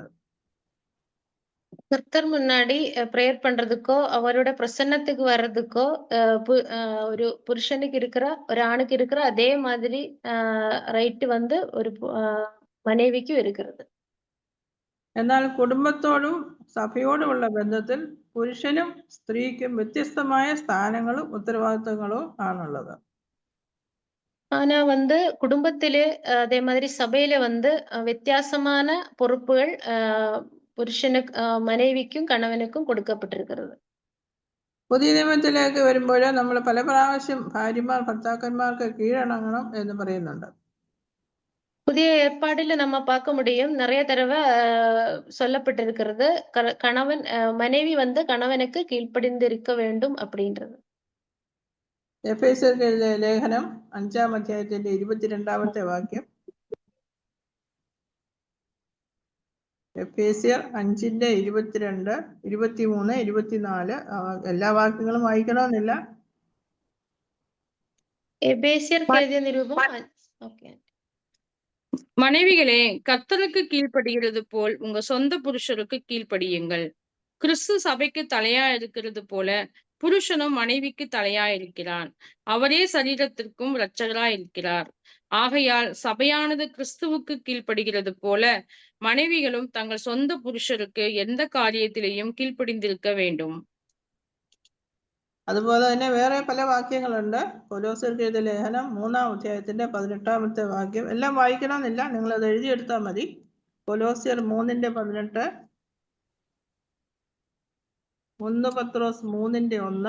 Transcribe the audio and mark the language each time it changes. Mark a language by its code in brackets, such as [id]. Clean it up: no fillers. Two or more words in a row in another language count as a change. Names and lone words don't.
[ta] கர்த்தர் முன்னாடி ப்ரேயர் பண்றதுக்கோ அவரோட பிரசன்னத்துக்கு வர்றதுக்கோ ஒரு புருஷனுக்கு இருக்கிற ஒரு ஆணுக்கு இருக்கிற அதே மாதிரி ரைட் வந்து ஒரு மனைவிக்கும் இருக்கிறது. [ml] എന്നാൽ കുടുംബത്തോടും സഭയോടുമുള്ള ബന്ധത്തിൽ പുരുഷനും സ്ത്രീക്കും വ്യത്യസ്തമായ സ്ഥാനങ്ങളും ഉത്തരവാദിത്തങ്ങളും ആണുള്ളത്. [ta] ஆனா வந்து குடும்பத்திலே அதே மாதிரி சபையில வந்து வித்தியாசமான பொறுப்புகள் [ml] പുരുഷനുക്ക് മനവിക്കും കണവനുക്കും കൊടുക്കപ്പെട്ടിരിക്കുന്നത്. പുതിയ നിയമത്തിലേക്ക് വരുമ്പോൾ നമ്മൾ പല പ്രാവശ്യം ഭാര്യമാർ ഭർത്താക്കന്മാർക്ക് കീഴടങ്ങണം എന്ന് പറയുന്നുണ്ട്. [ta] புதிய ஏற்பாடுல நம்ம பார்க்க முடியும், நிறைய தடவை சொல்லப்பட்டிருக்கிறது கணவன் மனைவி வந்து கணவனுக்கு கீழ்ப்படிந்து இருக்க வேண்டும் அப்படின்றது. [ml] എഫേസ്യർക്ക് എഴുതിയ ലേഖനം 5-ാം അധ്യായത്തിന്റെ 22-ാമത്തെ വാക്യം. എഫേസ്യർ 5:22, 23, 24 എല്ലാ വാക്യങ്ങളും വായിക്കണമെന്നില്ല. എഫേസ്യർക്ക് എഴുതിയ നിരൂപം. ഓക്കേ. [ta] மனைவிகளே, கர்த்தருக்கு கீழ்ப்படுகிறது போல் உங்க சொந்த புருஷருக்கு கீழ்ப்படியுங்கள். கிறிஸ்து சபைக்கு தலையா இருக்கிறது போல புருஷனும் மனைவிக்கு தலையா இருக்கிறான். அவரே சரீரத்திற்கும் இரட்சகராய் இருக்கிறார். ஆகையால் சபையானது கிறிஸ்துவுக்கு கீழ்ப்படுகிறது போல மனைவிகளும் தங்கள் சொந்த புருஷருக்கு எந்த காரியத்திலேயும் கீழ்ப்படிந்திருக்க வேண்டும். [ml] അതുപോലെ തന്നെ വേറെ പല വാക്യങ്ങളുണ്ട്. കൊലോസ്യർക്ക് എഴുതിയ ലേഖനം 3-ാം അധ്യായത്തിന്റെ 18-ാമത്തെ വാക്യം. എല്ലാം വായിക്കണമെന്നില്ല, നിങ്ങൾ അത് എഴുതിയെടുത്താൽ മതി. കൊലോസ്യർ 3:18, 1 പത്രോസ് 3:1,